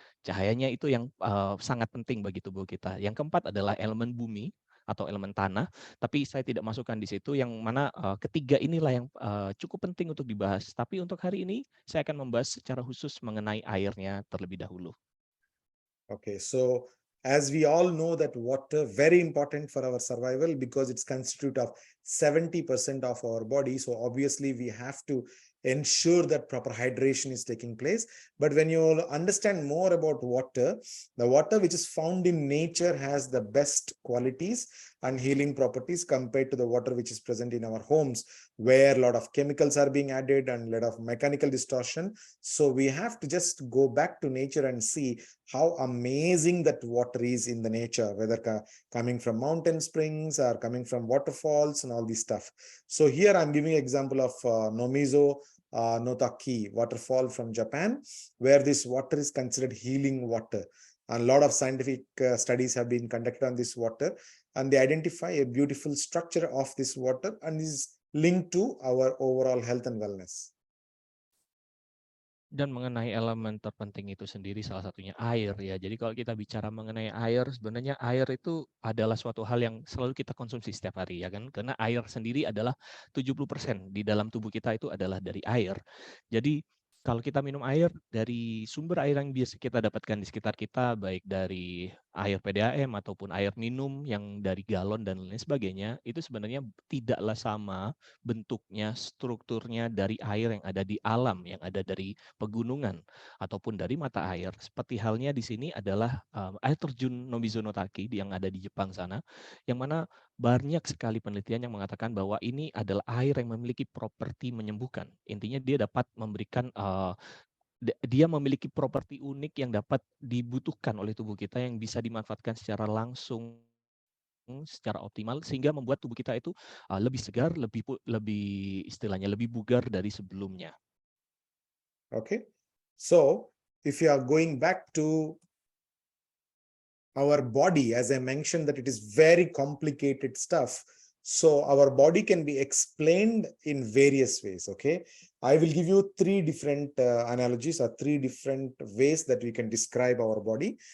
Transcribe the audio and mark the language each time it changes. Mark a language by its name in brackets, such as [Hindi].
[Indonesian] Cahayanya itu yang sangat penting bagi tubuh kita. Yang keempat adalah elemen bumi atau elemen tanah, tapi saya tidak masukkan di situ, yang mana ketiga inilah yang cukup penting untuk dibahas. Tapi untuk hari ini saya akan membahas secara khusus mengenai airnya terlebih dahulu. [English] Okay, so as we all know that water very important for our survival because it's constitute of 70% of our body. So obviously we have to ensure that proper hydration is taking place. But when you understand more about water, the water which is found in nature has the best qualities and healing properties compared to the water which is present in our homes, where a lot of chemicals are being added and a lot of mechanical distortion. So we have to just go back to nature and see how amazing that water is in the nature, whether coming from mountain springs or coming from waterfalls and all this stuff. So here I'm giving an example of Nomizo Notaki waterfall from Japan, where this water is considered healing water. And a lot of scientific studies have been conducted on this water, and they identify a beautiful structure of this water and is linked to our overall health and wellness. [Indonesian] Dan mengenai elemen terpenting itu sendiri salah satunya air ya. Jadi kalau kita bicara mengenai air, sebenarnya air itu adalah suatu hal yang selalu kita konsumsi setiap hari ya kan. Karena air sendiri adalah 70% di dalam tubuh kita itu adalah dari air. Jadi kalau kita minum air dari sumber air yang biasa kita dapatkan di sekitar kita, baik dari air PDAM ataupun air minum yang dari galon dan lain sebagainya, itu sebenarnya tidaklah sama bentuknya, strukturnya dari air yang ada di alam, yang ada dari pegunungan ataupun dari mata air. Seperti halnya di sini adalah air terjun Nomizo no Taki yang ada di Jepang sana, yang mana banyak sekali penelitian yang mengatakan bahwa ini adalah air yang memiliki properti menyembuhkan. Intinya dia dapat memberikan dia memiliki properti unik yang dapat dibutuhkan oleh tubuh kita yang bisa dimanfaatkan secara langsung, secara optimal, sehingga membuat tubuh kita itu lebih segar, lebih istilahnya lebih bugar dari sebelumnya. [English] Okay, so if you are going back to our body, as I mentioned, that it is very complicated stuff. So our body can be explained in various ways. Okay, I will give you 3 different analogies or 3 different ways that we can describe our body.